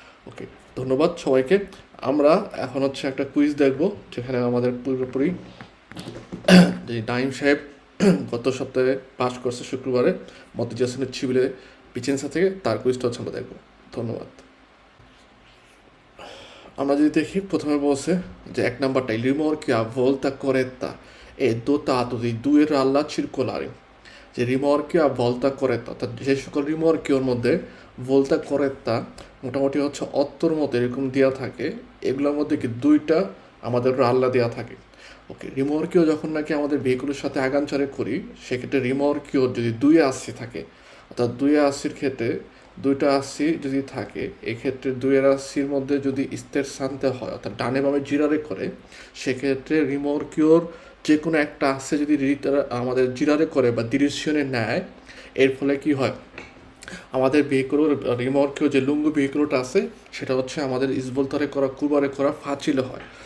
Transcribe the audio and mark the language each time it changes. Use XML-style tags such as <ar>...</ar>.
<bn>ওকে, ধন্যবাদ সবাইকে। আমরা এখন হচ্ছে একটা কুইজ দেখব যেখানে আমাদের পুরোপুরি যে নাইম সাহেব গত সপ্তাহে পাস করছে শুক্রবারে মতিউজ্জামান শিবিরে পিচেন্সা থেকে, তার কুইজটা হচ্ছে আমরা দেখব। ধন্যবাদ। আমরা যদি দেখি প্রথমে বলছে যে 1 নাম্বারটা</bn> <it>rimorchia volta corretta e dotato di due ralla circolari।</it> <bn>যে রিমর্কিও ভলতা করেত্তা অর্থাৎ যে সকল রিমর্কিওর মধ্যে ভলতা করেত্তা মোটামুটি হচ্ছে অত্তর মতো এরকম দেওয়া থাকে, এগুলোর মধ্যে কি দুইটা আমাদের রাল্লা দেওয়া থাকে। ওকে, রিমর্কিও যখন নাকি আমাদের ভেহিকুলের সাথে আগানচারে করি সেক্ষেত্রে রিমর্কিওর যদি 2 আশি থাকে, অর্থাৎ 2 আশির ক্ষেত্রে 2টা 80 যদি থাকে, এক্ষেত্রে 2-এর 80-র মধ্যে যদি ইস্তের শান্তে হয় অর্থাৎ ডানে বামে জিরারে করে, সেক্ষেত্রে রিমর্কিওর যে কোনো একটা আসছে যদি আমাদের জিরারে করে বা ডিরেকশনে নেয়, এর ফলে কি হয় আমাদের ভেহিকুলোর রিমর্কেও যে লুঙ্গু ভেহিকুলটা আছে সেটা হচ্ছে আমাদের ইসবলতারে করা কুরবারে করা ফাঁচিলে হয়।</bn>